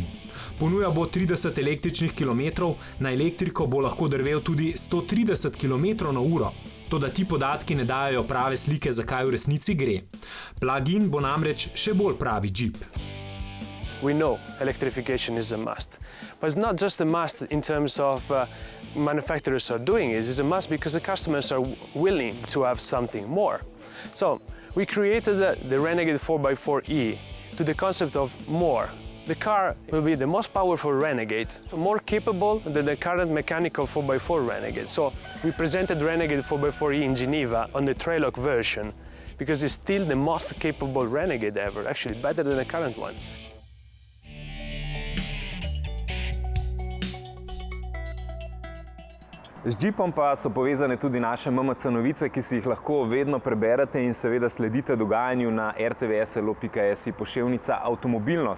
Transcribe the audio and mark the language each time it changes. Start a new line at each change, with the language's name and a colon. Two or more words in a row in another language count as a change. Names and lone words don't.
Slovenian: Ponuja bo 30 električnih kilometrov, na elektriko bo lahko drvel tudi 130 km/h. Toda ti podatki ne dajo prave slike, zakaj v resnici gre. Plug-in bo namreč še bolj pravi Jeep.
English: We know electrification is a must, but it's not just a must in terms of manufacturers are doing it. It's a must because the customers are willing to have something more. So we created the Renegade 4x4e to the concept of more. The car will be the most powerful Renegade, more capable than the current mechanical 4x4 Renegade. So we presented Renegade 4x4e in Geneva on the Trailhawk version because it's still the most capable Renegade ever, actually better than the current one.
Slovenian: Z Jeepom pa so povezane tudi naše MMC novice, ki si jih lahko vedno preberete in seveda sledite dogajanju na rtvslo.si poševnica avtomobilnost.